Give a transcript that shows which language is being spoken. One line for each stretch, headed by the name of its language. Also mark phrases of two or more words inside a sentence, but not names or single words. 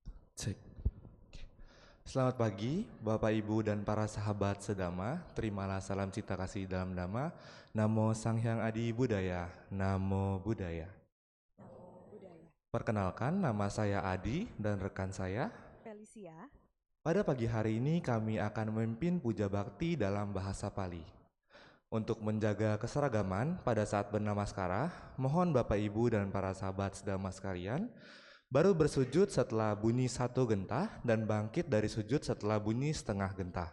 Indonesian: Cek. Selamat pagi, Bapak Ibu dan para sahabat sedama. Terimalah salam cinta kasih dalam nama.
Pali: Namo Sang Hyang Adi Budaya. Namo Buddhaya. Namo Buddhaya.
Indonesian: Perkenalkan, nama saya Adi dan rekan saya. Felicia. Pada pagi hari ini kami akan memimpin puja bakti dalam bahasa Pali. Untuk menjaga keseragaman pada saat bernamaskara, mohon Bapak Ibu dan para sahabat sedama sekalian baru bersujud setelah bunyi satu gentah dan bangkit dari sujud setelah bunyi setengah gentah.